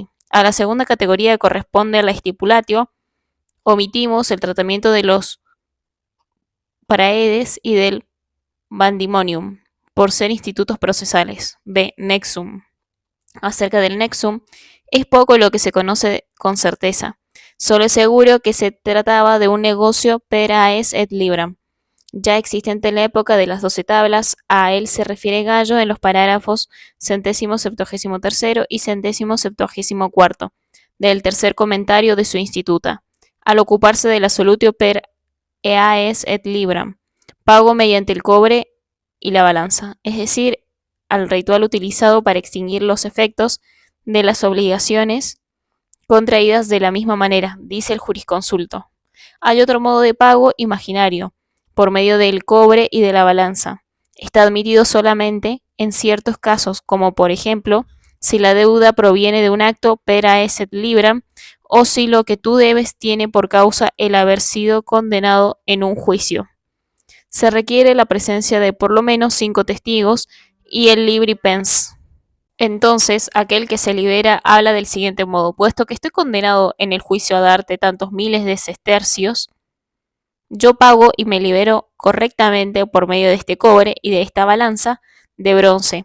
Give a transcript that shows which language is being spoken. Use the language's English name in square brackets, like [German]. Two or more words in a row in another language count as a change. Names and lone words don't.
[Spanish] A la segunda categoría corresponde la stipulatio. Omitimos el tratamiento de los praedes y del vandimonium, por ser institutos procesales. B. Nexum. Acerca del nexum, es poco lo que se conoce con certeza. Solo es seguro que se trataba de un negocio [Latin] per aes et libram, [Spanish] ya existente en la época de las 12 tablas. A él se refiere Gallo en los parágrafos 173 y 174 del tercer comentario de su Instituta, al ocuparse de la [Latin] solutio per aes et libram, [Spanish] pago mediante el cobre y la balanza, es decir, al ritual utilizado para extinguir los efectos de las obligaciones contraídas de la misma manera, dice el jurisconsulto. Hay otro modo de pago imaginario, por medio del cobre y de la balanza. Está admitido solamente en ciertos casos, como por ejemplo, si la deuda proviene de un acto [Latin] per aes et libram, [Spanish] o si lo que tú debes tiene por causa el haber sido condenado en un juicio. Se requiere la presencia de por lo menos 5 testigos y el [Latin] libri pens. [Spanish] Entonces, aquel que se libera habla del siguiente modo: puesto que estoy condenado en el juicio a darte tantos miles de sestercios, yo pago y me libero correctamente por medio de este cobre y de esta balanza de bronce.